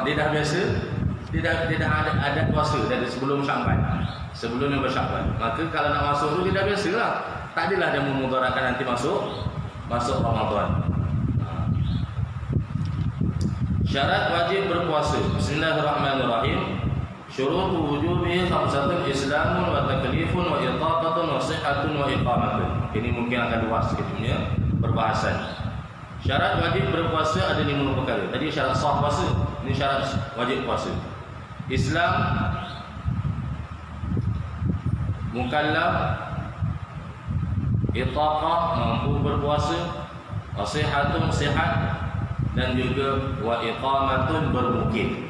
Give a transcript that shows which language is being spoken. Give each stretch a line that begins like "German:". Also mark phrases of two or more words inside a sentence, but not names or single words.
Malay: Dia dah biasa, dia dah ada adat puasa dari sebelum Syaban. Sebelum yang bersyaban. Maka kalau nak masuk tu dia dah biasalah. Tak adalah dia memudaratkan nanti masuk Ramadan. Syarat wajib berpuasa. Bismillahirrahmanirrahim.
Arabic: شروط وجوبه خمسة إسلام وتكليف وإطاقة وصحة وإقامة.
Malay: Ini mungkin akan luas kita punya perbahasan. Syarat wajib berpuasa ada 5 perkara. Tadi syarat sah puasa, ini syarat wajib puasa. Islam, mukallaf, itaqah, mampu berpuasa,
Arabic: وصحة,
Malay: sihat, dan juga
Arabic: وإقامة,
Malay: bermukim.